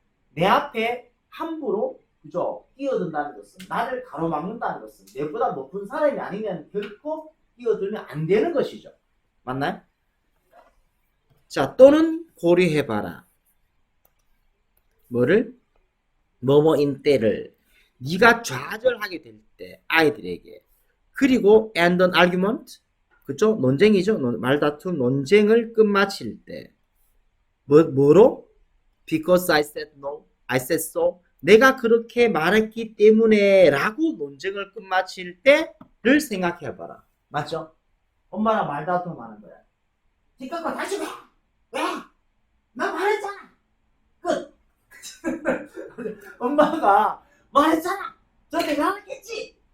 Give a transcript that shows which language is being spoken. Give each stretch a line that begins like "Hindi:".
Korean: 내 앞에 함부로, 그죠? 끼어든다는 것은, 나를 가로막는다는 것은, 내보다 높은 사람이 아니면 결코 끼어들면 안 되는 것이죠. 맞나요? 자, 또는 고려해봐라. 뭐를? 뭐뭐인 때를. 네가 좌절하게 될 때, 아이들에게. 그리고
English: and an argument,
Korean: 그쵸? 논쟁이죠. 말다툼, 논쟁을 끝마칠 때. 뭐로?
English: Because I said no, I said so.
Korean: 내가 그렇게 말했기 때문에 라고 논쟁을 끝마칠 때를 생각해봐라. 맞죠? 엄마랑 말다툼 하는 거야. 니꺼 다시 왜? 왜? 나 말했잖아. 끝. 엄마가 말했잖아. 저 내가 알았겠지.